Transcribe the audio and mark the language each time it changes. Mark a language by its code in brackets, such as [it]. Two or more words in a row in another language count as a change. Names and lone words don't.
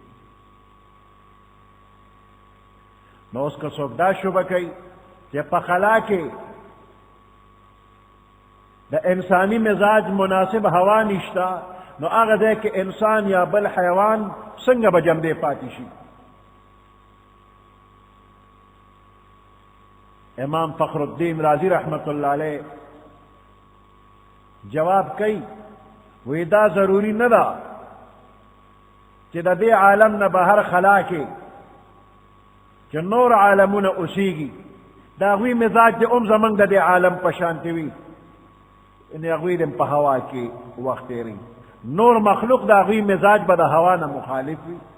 [ps] نو اوس که څوک دا شبه کوي چې په خلا کې د انسانی مزاج مناسب هوا نشته نو هغه ځای کې انسان یا بل حیوان څنګه به جمدې پاتې شي امام فخر الدین رازی [ar] رحمت اللہ علیہ [ps] جواب کئی وی دا ضروری نه ده چې د دې عالم نه بهر خلا کې چې نور عالمونه اوسیږي د هغوی مزاج د زمونږ د دې عالم په شانتې وي ان هغوی د په هوا کې وخت تېروي نور مخلوق د هغوی مزاج به د هوا نه مخالف وي